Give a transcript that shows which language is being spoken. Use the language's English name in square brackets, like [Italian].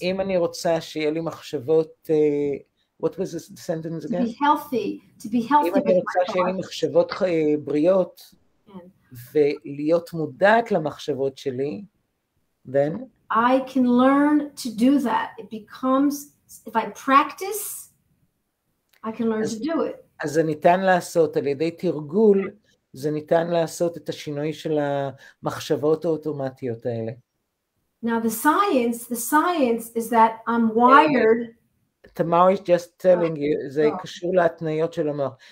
[Hebrew] אם אני רוצה שיהיה לי מחשבות, [English] what was the sentence again? To be healthy. [Hebrew] אם אני רוצה שיהיה לי מחשבות בריאות, ולהיות מודעת למחשבות שלי, then? [English] I can learn to do that. It becomes, if I practice, I can learn to do it. [Hebrew] אז זה ניתן לעשות, על ידי תרגול, זה ניתן לעשות את השינוי של המחשבות האוטומטיות האלה. [English] Now the science is that I'm wired. Tamar is just telling you, [Hebrew] זה קשור להתניות של המוח.